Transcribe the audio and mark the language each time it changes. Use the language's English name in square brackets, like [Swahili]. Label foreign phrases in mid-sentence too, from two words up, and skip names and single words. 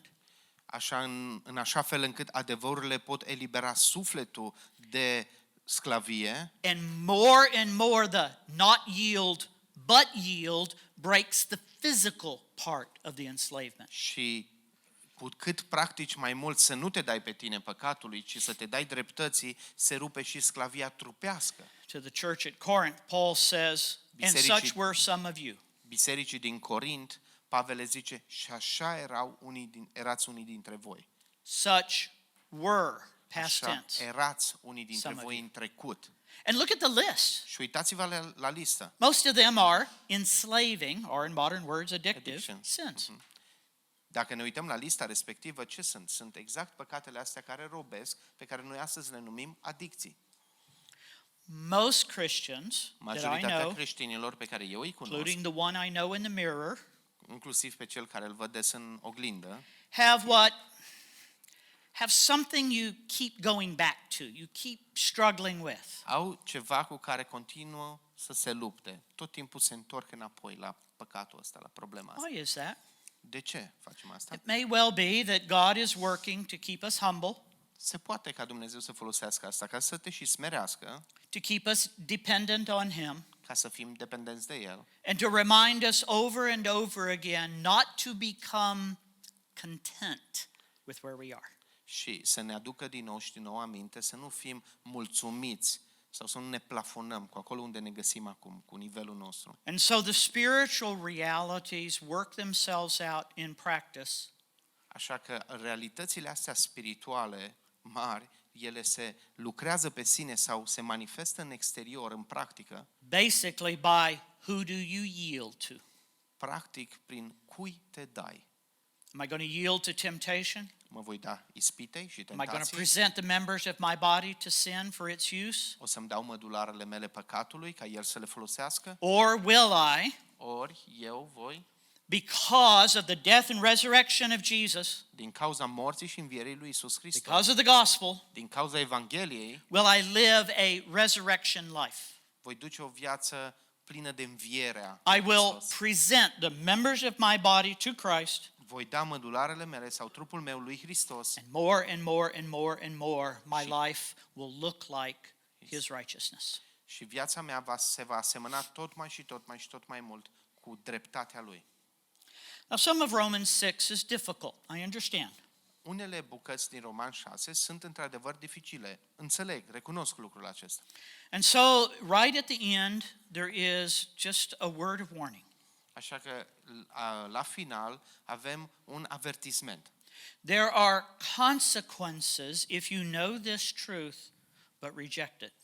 [Romanian] Așa, în așa fel încât adevărurile pot elibera sufletul de sclavie [English] and more the not yield but yield breaks the physical part of the enslavement. [Romanian] și cu cât practici mai mult să nu te dai pe tine păcatului, ci să te dai dreptății, se rupe și sclavia trupească. [English] To the church at Corinth, Paul says, and such were some of you. [Romanian] Bisericii din Corint, Pavel le zice, și așa erați unii dintre voi. [English] Such were, past [Romanian] Așa [English] tense. [Romanian] erați unii dintre [English] Some of [Romanian] voi [English] you. [Romanian] în trecut. [English] And look at the list. [Romanian] Și uitați-vă la listă. [English] Most of them are enslaving, or in modern words, addictive Addictions. sins. [Romanian] Dacă ne uităm la lista respectivă, ce sunt? Sunt exact păcatele astea care robesc, pe care noi astăzi le numim adicții. [English] Most Christians that I [Romanian] Majoritatea [English] know, [Romanian] creștinilor pe care eu îi cunosc, [English] including the one I know in the mirror, [Romanian] inclusiv pe cel care îl văd des în oglindă, [English] have something you keep going back to, you keep struggling with. [Romanian] au ceva cu care continuă să se lupte. Tot timpul se întorc înapoi la păcatul ăsta, la problema asta. [English] Why is that? [Romanian] De ce facem asta? [English] It may well be that God is working to keep us humble, [Romanian] Se poate ca Dumnezeu să folosească asta ca să te și smerească, [English] to keep us dependent on Him, [Romanian] ca să fim dependenți de El [English] and to remind us over and over again not to become content with where we are. [Romanian] și să ne aducă din nou și din nou aminte să nu fim mulțumiți sau să nu ne plafonăm cu acolo unde ne găsim acum, cu nivelul nostru. [English] And so the spiritual realities work themselves out in practice. [Romanian] Așa că realitățile astea spirituale mari, ele se lucrează pe sine sau se manifestă în exterior, în practică, [English] Basically, by who do you yield to? [Romanian] practic prin cui te dai. [English] Am I going to yield to temptation? [Romanian] Mă voi da ispitei și [English] Am I going to [Romanian] tentației? [English] present the members of my body to sin for its use? [Romanian] O să-mi dau mădularele mele păcatului ca el să le folosească? [English] Or will I, [Romanian] Ori eu, voi, [English] because of the death and resurrection of Jesus, [Romanian] din cauza morții și învierii lui Iisus Hristos, [English] because of the gospel, [Romanian] din cauza Evangheliei, [English] will I live a resurrection life? [Romanian] voi duce o viață plină de învierea [English] I [Romanian] lui [English] will [Romanian] Hristos. [English] present the members of my body to Christ, [Romanian] Voi da mădularele mele sau trupul meu lui Hristos [English] and more and more and more and more, my life will look like His righteousness. [Romanian] și viața mea se va asemăna tot mai și tot mai și tot mai mult cu dreptatea lui. [English] Now, some of Romans 6 is difficult, I understand. [Romanian] Unele bucăți din Roman 6 sunt într-adevăr dificile. Înțeleg, recunosc lucrul acesta. [English] And so, right at the end, there is just a word of warning. [Romanian] Așa că la final avem un avertisment. [English] There are consequences if you know this truth but reject it.